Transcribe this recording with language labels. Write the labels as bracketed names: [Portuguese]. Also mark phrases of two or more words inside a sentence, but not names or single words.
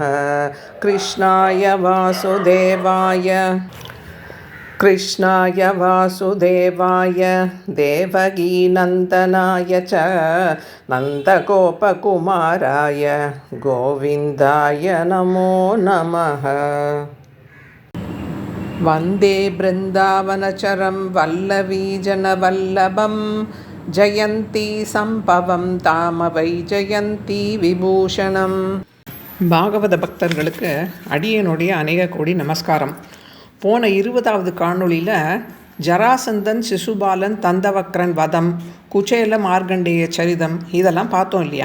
[Sanskrit] कृष्णाय वासुदेवाय देवकीनन्दनाय च नन्दगोपकुमाराय गोविन्दाय नमो नमः। वन्दे बृन्दावनचरं वल्लवीजनवल्लभं जयन्ती सम्भवं दाम वैजयन्ती विभूषणम्. [Tamil] பாகவத பக்தர்களுக்கு அடியனுடைய அநேக கோடி நமஸ்காரம். போன 20வது காணொளியில் ஜராசந்தன் சிசுபாலன் தந்தவக்ரன் வதம் குச்சேல மார்கண்டேய சரிதம் இதெல்லாம் பார்த்தோம் இல்லையா.